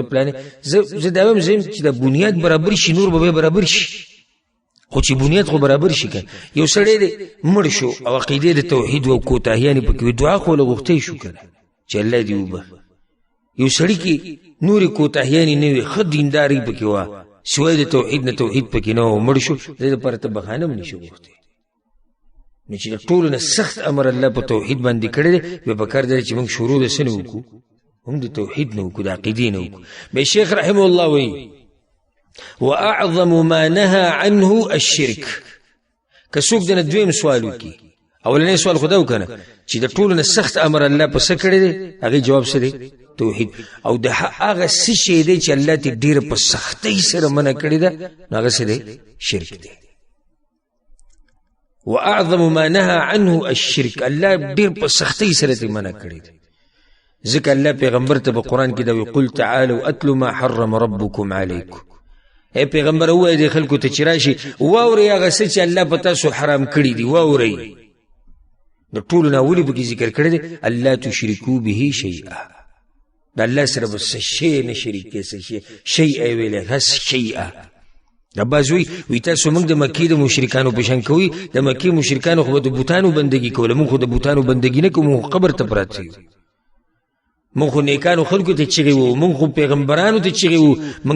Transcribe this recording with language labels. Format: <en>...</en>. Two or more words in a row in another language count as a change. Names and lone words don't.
<ps>پلانې زه دا وایم چې د بنیاد برابر شي نور به برابر شي خو چې بنیاد خو برابر شي که یو سړی دی مړ شو او عقیدې د توحید و کوتاهیانې پکې وي دعا خو له غوښتی شو که چې الله دې وبخي یو سړي کې نورې کوتاهیانې نه وي ښه دینداري پکې وه سوی د توحید نه توحید پکې نه و مړ شو دې دپاره ته بخانه هم نشي غوښتی نو چې د ټولو نه سخت امر الله په توحید باندې کړی دی بیا پکار دی چې موږ شروع د څه نه وکړو هم د توحید نه وکړو د عقیدې نه وکړو بیا شیخ</ps> <ar>رحمه الله</ar> <ps>وایي</ps> <ar>واعظم ما نهى عنه الشرك</ar> <ps>که څوک دنه دویم سوال وکړي اولنی سوال خو دا وکنه چې د ټولو نه سخت امر الله په څه کړی دی هغې جواب څه دی توحید او د هغه څه شی دی چې الله ته ډېره په سختۍ سره منع کړې ده نو هغه څه دی شرک دی</ps> <ar>واعظم ما نهى عنه الشرك</ar> <ps>الله ډېر په سختۍ سره ته منع کړی دی ځکه الله پیغمبر ته په قرآن کې دا وایي</ps> <ar>قل تعالوا اتلوا ما حرم ربكم عليكم</ar> <ps>اے پیغمبر وایي د خلکو ته چې راشي واورئ هغه څه چې الله په تاسو حرام کړي دي واورئ د ټولو نه اولې پکې ذکر کړی دی الله</ps> <ar>تشرکو به شیئا</ar> <ps>د الله سره به څه شی نه شریک کړي څه شی شیئا یې ویلی هس شیئا دا بعض وایي تاسو موږ د مکې د مشرکانو په شان کوئ د مکې مشرکانو خو به د بوتانو بندګي کوله موږ خو د بوتانو بندګي نه کوو موږ قبر ته پراته یو موږ خو نیکانو خلکو ته چغې وو موږ خو پیغمبرانو ته چغې وو موږ</ps>